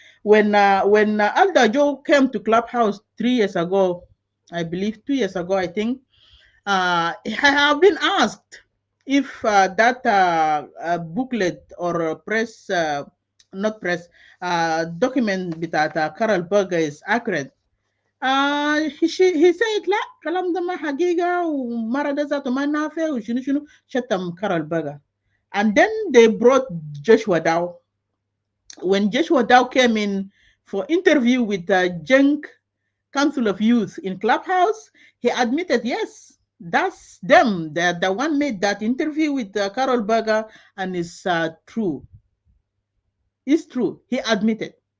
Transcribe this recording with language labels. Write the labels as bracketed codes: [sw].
[en] When Alda Joe came to Clubhouse 3 years ago, I believe 2 years ago, I think, I have been asked if that booklet or press, not press, document that Carol Berger is accurate. He said, [ar] لا كلام ده ما حقيقة ومرة ده ذاته ما نافع وشنو شنو شتم Carol Berger. [en] And then they brought Joshua Dow. When Joshua Dow came in for interview with the Junk Council of Youth in Clubhouse, he admitted, yes, that's them. They're the one made that interview with Carol Berger, and it's true. It's true. He admitted.